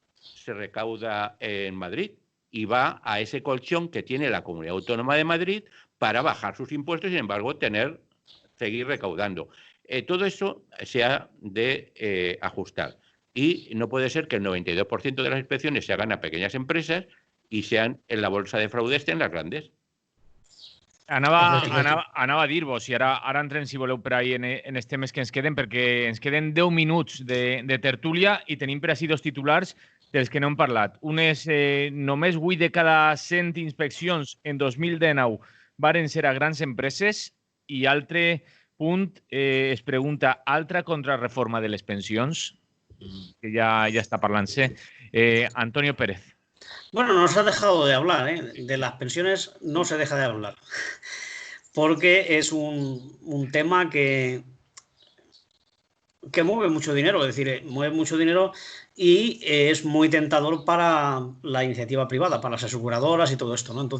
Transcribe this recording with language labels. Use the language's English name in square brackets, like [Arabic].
[Spanish] se recauda en Madrid y va a ese colchón que tiene la Comunidad Autónoma de Madrid para bajar sus impuestos y, sin embargo, seguir recaudando. Todo eso se ha de ajustar. Y no puede ser que el 92% de las inspecciones se hagan a pequeñas empresas y sean en la bolsa de fraude estén las grandes. [Catalan] Anava a dir-vos, i ara entrem, si voleu, per ahir en els temes que ens queden, perquè ens queden 10 minuts de tertúlia i tenim per així 2 titulars dels que no hem parlat. Un és només 8 de cada 100 inspeccions en 2019 varen ser a grans empreses, i altre punt es pregunta, altra contrarreforma de les pensions, que ja està parlant-se. Antonio Pérez. [Spanish] Bueno, no se ha dejado de hablar, ¿eh? De las pensiones no se deja de hablar, porque es un tema que mueve mucho dinero, es decir, mueve mucho dinero y es muy tentador para la iniciativa privada, para las aseguradoras y todo esto, ¿no?